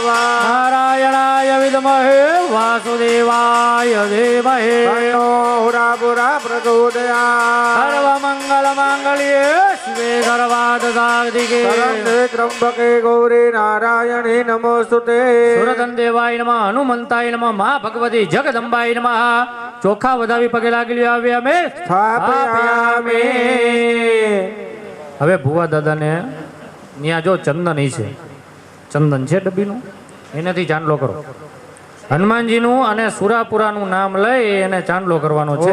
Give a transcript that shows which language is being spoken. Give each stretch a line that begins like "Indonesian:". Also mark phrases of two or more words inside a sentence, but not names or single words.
Sanskrit: नारायणाय विद्महे वासुदेवाय धीमहि तन्नो हुरापुरा प्रचोदयात् सर्वमङ्गलमाङ्गल्ये शिवे सर्वार्थसाधिके शरण्ये त्र्यम्बके गौरी नारायणे नमोस्तुते સુરતનદેવાય નમઃ હનુમંતાય નમઃ મા ભગવતી જગદંબાય નમઃ
Gujarati: ચોખા વધાવી પગે લાગી આવ્યા અમે
Sanskrit: સ્થાપયામિ
Gujarati: હવે ભુવા દાદાને ત્યાં જો ચંદન છે ચંદન છે ડબ્બીનું એનાથી ચાંદલો કરો હનુમાનજીનું અને સુરાપુરાનું નામ લઈ એને ચાંદલો કરવાનો છે